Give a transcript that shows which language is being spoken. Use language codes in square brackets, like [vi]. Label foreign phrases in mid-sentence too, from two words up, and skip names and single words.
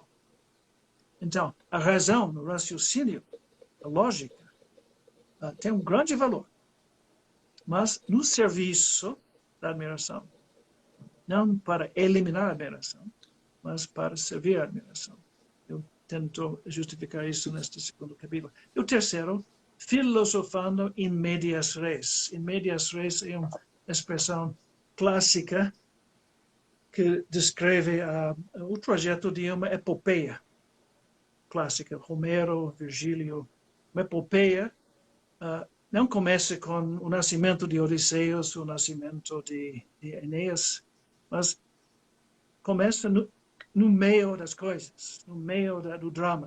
[pt] Então, a razão, o raciocínio, a lógica, tem um grande valor, mas no serviço da admiração. Não para eliminar a admiração, mas para servir a admiração. Eu tento justificar isso neste segundo capítulo. E o terceiro, filosofando [la] in medias res. In medias res [pt] é uma expressão clássica que descreve o trajeto de uma epopeia clássica, Homero, Virgílio. Uma epopeia não começa com o nascimento de Odisseus, o nascimento de Enéas, mas começa no meio das coisas, no meio do drama.